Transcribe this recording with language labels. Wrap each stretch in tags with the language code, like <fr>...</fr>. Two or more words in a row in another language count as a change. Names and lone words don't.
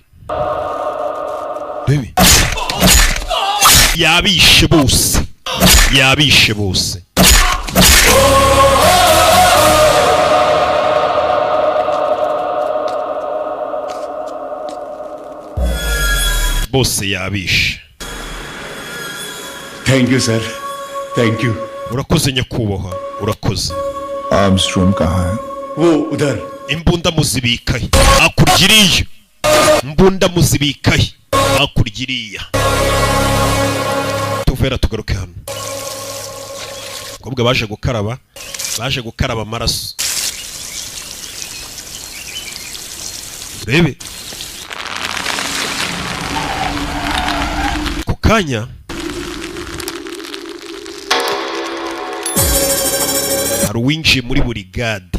<rw>baby yabishe bose bose yabishe.</rw> <en>Thank you sir, thank you.</en> <rw>urakoze nyakubahwa urakoze.</rw> <hi>Armstrong कहाँ है? वो उधर.</hi> <rw>imbunda muzibikaye akurgiriye mbunda muzibikaye akurgiriya tuvera tugaruke hano kobwa baje gukaraba amaraso rebe kukanya hari uwinjiye muri burigade.</rw>